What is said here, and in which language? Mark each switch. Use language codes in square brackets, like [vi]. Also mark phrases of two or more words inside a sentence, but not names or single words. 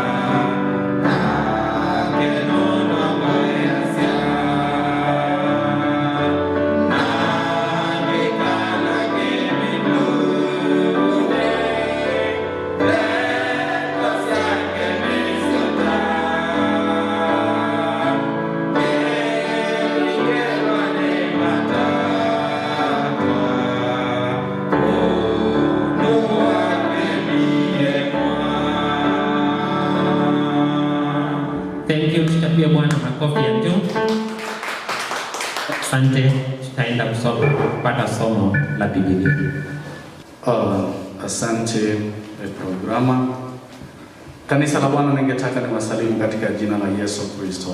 [kam] nakenunwa kwayasya nangikala kimidune leko syake misota kelikelwa ni matakwa unu wake miye mwa. [en] Thank you. [sw] Tutapia Bwana makofi ya juu. Asante. Tutaenda kupata somo la Biblia. Asante programa. Kanisa la Bwana, ningetaka niwasalimu katika jina la Yesu Kristo.